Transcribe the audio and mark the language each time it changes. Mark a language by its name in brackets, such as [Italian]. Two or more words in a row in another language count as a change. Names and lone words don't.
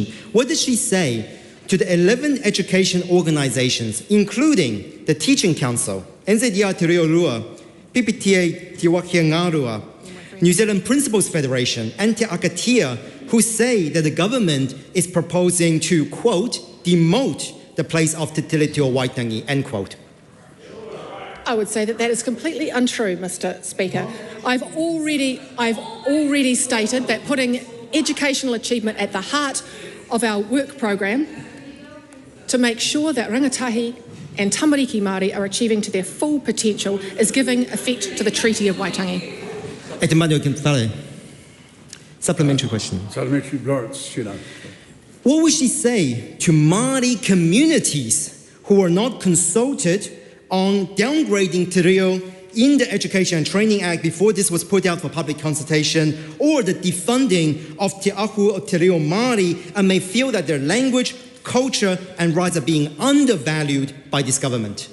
[English] What did she say to the 11 education organisations, including the Teaching Council, NZD Aotearoa, PPTA Te Wakia Ngārua, New Zealand Principals Federation and Te Akatia, who say that the government is proposing to, quote, demote the place of Te Tiriti o Waitangi, end quote? I would say that is completely untrue, Mr. Speaker. I've already stated that putting educational achievement at the heart of our work program to make sure that rangatahi and [Māori] tamariki Māori [English] are achieving to their full potential is giving effect to the Treaty of Waitangi. Supplementary question. Supplementary, Lawrence Hunan. What would she say to Māori communities who were not consulted on downgrading Te Reo in the Education and Training Act before this was put out for public consultation, or the defunding of Te Aku o Te Reo Māori, and may feel that their language, culture and rights are being undervalued by this government?